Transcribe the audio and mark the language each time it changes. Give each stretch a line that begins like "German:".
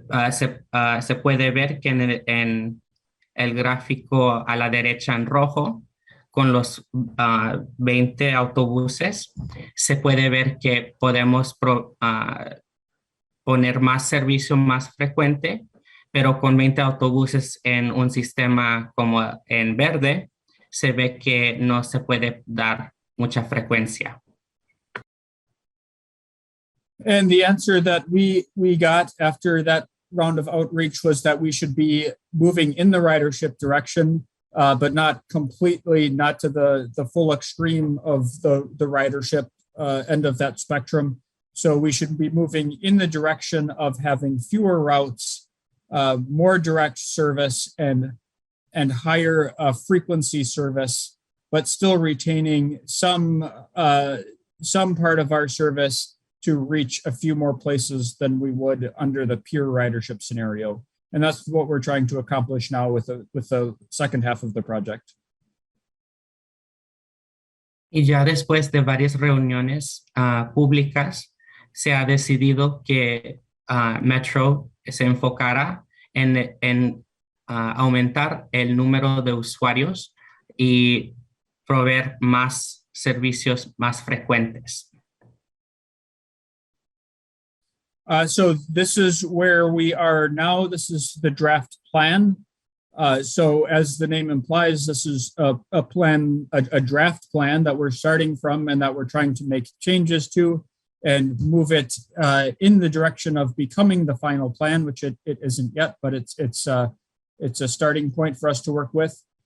Spanish: Se puede ver que en el gráfico a la derecha en rojo, con los 20 autobuses, se puede ver que podemos poner más servicio más frecuente, pero con 20 autobuses en un sistema como en verde, se ve que no se puede dar mucha frecuencia.
English: And the answer that we got after that round of outreach was that we should be moving in the ridership direction. but not completely, not to the full extreme of the ridership end of that spectrum. So we should be moving in the direction of having fewer routes, more direct service, and higher frequency service, but still retaining some part of our service to reach a few more places than we would under the pure ridership scenario. And that's what we're trying to accomplish now with the second half of the project.
Spanish: Y ya después de varias reuniones públicas, se ha decidido que Metro se enfocará en aumentar el número de usuarios y proveer más servicios más frecuentes.
English: So this is where we are now. This is the draft plan. So as the name implies, this is a plan, a draft plan that we're starting from and that we're trying to make changes to and move it in the direction of becoming the final plan, which it isn't yet, but it's a starting point for us to work with.